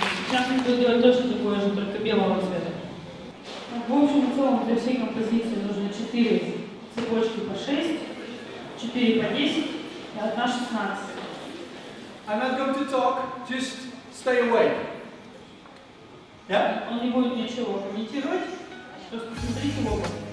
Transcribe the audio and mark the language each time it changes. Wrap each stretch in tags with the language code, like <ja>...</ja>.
<ru>Сейчас мы будем делать точно такое же, только белого цвета. В общем и целом для всей композиции нужно 4 цепочки по 6, 4 по 10 и 1 16.</ru> <en>I'm not going to talk, just stay away. Yeah?</en> <ru>Он не будет ничего комментировать, просто смотрите в оба.</ru>